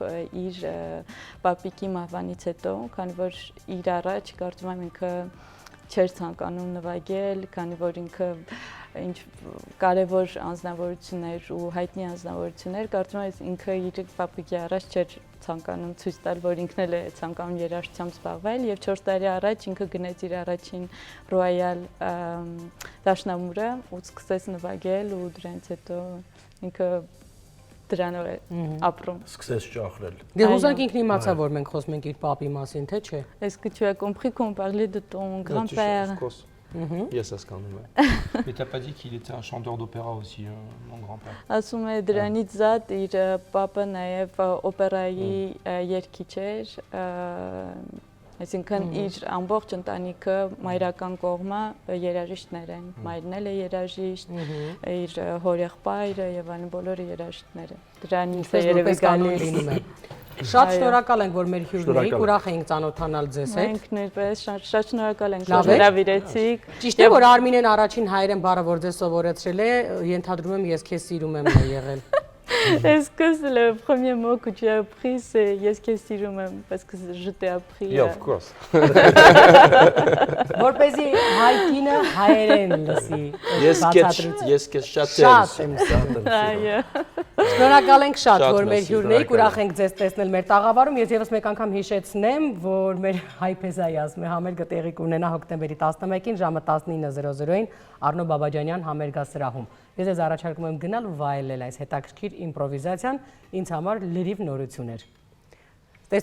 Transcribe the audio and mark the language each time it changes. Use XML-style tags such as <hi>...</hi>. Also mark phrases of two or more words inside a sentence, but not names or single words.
<hy>իր պապիկի մահվանից հետո, քանի որ իր առաջ կարծում եմ ինքը չէր ցանկանում նվագել, քանի որ ինքը ինչ կարևոր անձնավորություններ ու հայտնի անձնավորություններ, կարծում եմ ինքը իր պապիկի առաջ չէր ցանկանում ցույց տալ, որ ինքն էլ է ցանկանում երաժշտությամբ զբաղվել եւ 4 տարի առաջ ինքը գնեց իր առաջին ռոյալ դաշնամուրը ու սկսեց նվագել ու դրանից հետո ինքը դրանով է ապրում։ Սկսեց ճախրել։ Դե հուզանք ինքն իմացա, որ մենք խոսում ենք իր պապի մասին, թե չէ։</hy> <fr>Est-ce que tu as compris qu'on parlait de ton grand-père? Il y a ça, Scarnum. Mais t'as pas dit qu'il était un chanteur d'opéra aussi, mon grand-père.</fr> <hy>Ասում է դրանից զատ իր պապը նաև օպերայի երգիչ էր, այսինքն իր ամբողջ ընտանիքը մայրական կողմը երաժիշտներ են, մայրն էլ է երաժիշտ, իր հորեղբայրը եւ այլն բոլորը երաժիշտներ են։ Դրանից է երևի գալիս։ Շատ շնորհակալ ենք, որ մեր հյուրն եք, ուրախ ենք ծանոթանալ ձեզ հետ։ Մենք նույնպես շատ շնորհակալ ենք, որ հրավիրեցիք։ Ճիշտ է, որ Արմինեն առաջին հայերեն բառը, որ ձեզ սովորեցրել է, ենթադրում եմ ես քեզ սիրում եմ եղել։</hy> <fr>Est-ce que c'est le premier mot que tu as appris, c'est</fr> <hy>ես քեզ սիրում եմ,</hy> <fr>parce que je t'ai appris.</fr> <en>Yeah, of course.</en> <hy>Որպեսզի հայկինը հայերեն լսի։ Yes que chatel. Այո։ Շնորհակալ ենք շատ, Շատ որ մեր մերսի, հյուրն եք, ուրախ ենք ձեզ տեսնել մեր տաղավարում։ Ես եւս մեկ անգամ հիշեցնեմ, որ մեր հայփեզայի համերգը տեղի կունենա հոկտեմբերի 11-ին ժամը 19:00-ին Արնո Բաբաջանյան համերգասրահում։ Ես ձեզ առաջարկում եմ գնալ ու վայելել այս հետաքրքիր իմպրովիզացիան, ինձ համար լրիվ նորություն էր։ Տեսություն։</hy>